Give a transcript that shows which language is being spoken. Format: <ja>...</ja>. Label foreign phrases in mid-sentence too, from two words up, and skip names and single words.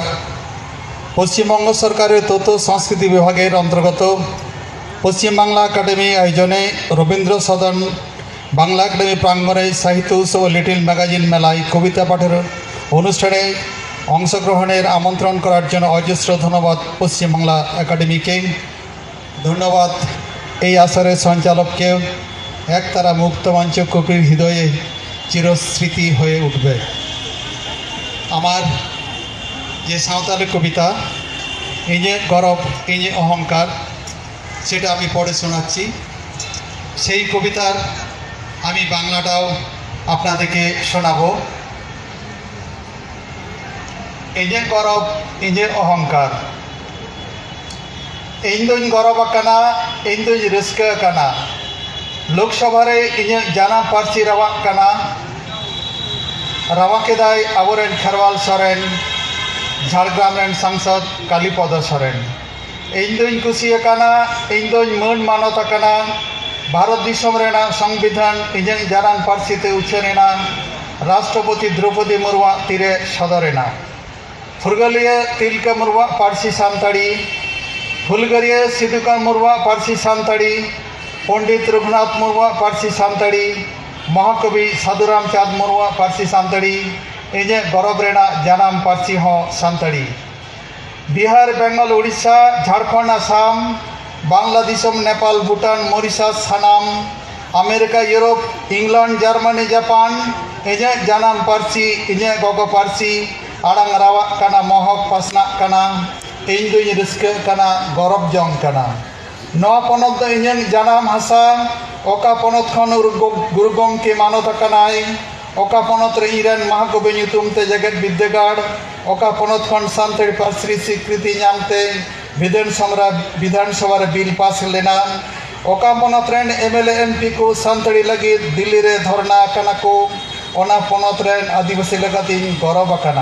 <bn>পশ্চিমবঙ্গ সরকারের তথ্য সংস্কৃতি বিভাগের অন্তর্গত পশ্চিম বাংলা একাডেমি আয়োজনে রবীন্দ্র সদন বাংলা একাডেমি প্রাঙ্গণে সাহিত্য উৎসব</bn> <en>little magazine</en> <bn>মেলায় কবিতা পাঠের অনুষ্ঠানে অংশগ্রহণের আমন্ত্রণ করার জন্য অজস্র ধন্যবাদ পশ্চিম বাংলা একাডেমিকে। धन्यवाद এই আসরের সঞ্চালককে। একতারা মুক্তমঞ্চ কবির হৃদয়ে চিরস্মৃতি হয়ে উঠবে। আমার যে সাঁওতালি কবিতা এই যে গরব এই যে অহংকার সেটা আমি পড়ে শোনাচ্ছি। সেই কবিতার আমি বাংলাটাও আপনাদেরকে শোনাবো। এই যে গরব এই যে অহংকার,</bn> <sat>ᱤᱧ ᱫᱚᱧ ᱜᱚᱨᱚᱵ ᱟᱠᱟᱱᱟ, ᱤᱧ ᱫᱚᱧ ᱨᱟᱹᱥᱠᱟᱹ ᱟᱠᱟᱱᱟ, ᱞᱳᱠᱥᱚᱵᱷᱟ ᱨᱮ ᱤᱧᱟᱹᱜ ᱡᱟᱱᱟᱢ ᱯᱟᱹᱨᱥᱤ ᱨᱟᱣᱟᱜ ᱠᱟᱱᱟ। ᱨᱟᱣᱟ ᱠᱮᱫᱟᱭ ᱟᱵᱚᱨᱮᱱ ᱠᱷᱮᱨᱣᱟᱞ ᱥᱚᱨᱮᱱ, ঝাড়গ্রাম ᱨᱮᱱ ᱥᱟᱝᱥᱚᱫ ᱠᱟᱞᱤᱯᱚᱫᱚ ᱥᱚᱨᱮᱱ। ᱤᱧ ᱫᱚᱧ ᱠᱩᱥᱤ ᱟᱠᱟᱱᱟ, ᱤᱧ ᱫᱚᱧ ᱢᱟᱹᱱ ᱢᱟᱱᱚᱛ ᱟᱠᱟᱱᱟ, ᱵᱷᱟᱨᱚᱛ ᱫᱤᱥᱚᱢ ᱨᱮᱱᱟᱜ ᱥᱚᱝᱵᱤᱫᱷᱟᱱ ᱤᱧᱟᱹᱜ ᱡᱟᱱᱟᱢ ᱯᱟᱹᱨᱥᱤ ᱛᱮ ᱩᱪᱷᱟᱹᱱᱮᱱᱟ, ᱨᱟᱥᱴᱨᱚᱯᱚᱛᱤ ᱫᱨᱳᱯᱚᱫᱤ ᱢᱩᱨᱢᱩᱣᱟᱜ ᱛᱤᱨᱮ ᱥᱚᱫᱚᱨᱮᱱᱟ। ᱯᱷᱩᱨᱜᱟᱹᱞᱤᱭᱟᱹ ᱛᱤᱞᱠᱟᱹ ᱢᱩᱨᱢᱩᱣᱟᱜ ᱯᱟᱹᱨᱥᱤ ᱥᱟᱱᱛᱟᱲᱤ, फुलगरिया सिद्धूकांत मुर्मू पार्सी सानताड़ी, पंडित रघुनाथ मुर्मू पार्सी सानताड़ी, महाकवि साधुराम चाँद मुर्मू पार्सी सानताड़ी, इन्हें गौरव रेना जानाम पार्सी हों सानताड़ी। बिहार, बेंगल, उड़ीसा, झारखंड, आसाम, बांग्लादेश, नेपाल, भूटान, मॉरिशस, सानाम, अमेरिका, यूरोप, इंग्लैंड, जर्मनी, जापान, इन्हें जानाम पार्सी, इन्हें गगो पार्सी आड़ांग रावाग काना, महक पासनाग काना। ᱤᱧ ᱫᱚᱧ ᱨᱟᱹᱥᱠᱟᱹᱜ ᱠᱟᱱᱟ, ᱜᱚᱨᱚᱵ ᱡᱚᱝ ᱠᱟᱱᱟ। ᱱᱚᱣᱟ ᱯᱚᱱᱚᱛ ᱫᱚ ᱤᱧᱟᱹᱜ ᱡᱟᱱᱟᱢ ᱦᱟᱥᱟ। ᱚᱠᱟ ᱯᱚᱱᱚᱛ ᱠᱷᱚᱱ ᱜᱩᱨᱩ ᱜᱚᱢᱠᱮ ᱢᱟᱱᱚᱛ ᱟᱠᱟᱱᱟᱭ, ᱚᱠᱟ ᱯᱚᱱᱚᱛ ᱨᱮ ᱤᱧᱨᱮᱱ ᱢᱟᱦᱟᱠᱚᱵᱤ ᱧᱩᱛᱩᱢ ᱛᱮ ᱡᱮᱜᱮᱫ ᱵᱤᱫᱽᱫᱟᱹᱜᱟᱲ, ᱚᱠᱟ ᱯᱚᱱᱚᱛ ᱠᱷᱚᱱ ᱥᱟᱱᱛᱟᱲᱤ ᱯᱟᱹᱨᱥᱤ ᱥᱤᱠᱨᱤᱛᱤ ᱧᱟᱢᱛᱮ ᱵᱤᱫᱷᱟᱱ ᱥᱚᱵᱷᱟ ᱨᱮ ᱵᱤᱞ ᱯᱟᱥ ᱞᱮᱱᱟ, ᱚᱠᱟ ᱯᱚᱱᱚᱛ ᱨᱮᱱ MLA MP ᱠᱚ ᱥᱟᱱᱛᱟᱲᱤ ᱞᱟᱹᱜᱤᱫ ᱫᱤল্ᱞᱤ ᱨᱮ ᱫᱷᱚᱨᱱᱟ ᱟᱠᱟᱱᱟ ᱠᱚ, ᱚᱱᱟ ᱯᱚᱱᱚᱛ ᱨᱮᱱ ᱟᱹᱫᱤᱵᱟᱹᱥᱤ ᱞᱮᱠᱟᱛᱤᱧ ᱜᱚᱨᱚᱵ ᱟᱠᱟᱱᱟ।</sat>